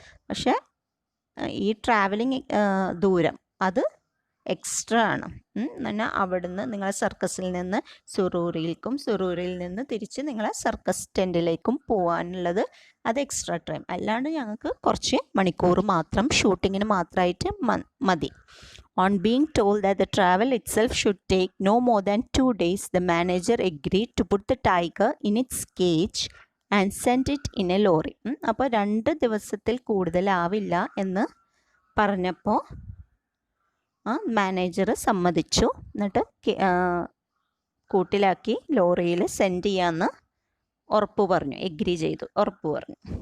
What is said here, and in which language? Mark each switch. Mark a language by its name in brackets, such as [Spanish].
[Malayalam] പക്ഷേ ഈ ട്രാവലിംഗ് ദൂരം അത് എക്സ്ട്രാ ആണ്. എന്നാൽ അവിടുന്ന് നിങ്ങളെ സർക്കസിൽ നിന്ന് സുറൂറിയിലേക്കും സുറൂറിയിൽ നിന്ന് തിരിച്ച് നിങ്ങളെ സർക്കസ് ടെൻറ്റിലേക്കും പോകാനുള്ളത് അത് എക്സ്ട്രാ ടൈം. അല്ലാണ്ട് ഞങ്ങൾക്ക് കുറച്ച് മണിക്കൂർ മാത്രം ഷൂട്ടിങ്ങിന് മാത്രമായിട്ട് മതി. [English] On being told that the travel itself should take no more than 2 days, the manager agreed to put the tiger in its cage and send it in a lorry. [Malayalam] അപ്പോൾ 2 ദിവസത്തിൽ കൂടുതലാവില്ല എന്ന് പറഞ്ഞപ്പോൾ മാനേജർ സമ്മതിച്ചു. എന്നിട്ട് കൂട്ടിലാക്കി ലോറിയിൽ സെൻഡ് ചെയ്യാമെന്ന് ഉറപ്പ് പറഞ്ഞു, എഗ്രി ചെയ്തു, ഉറപ്പ് പറഞ്ഞു.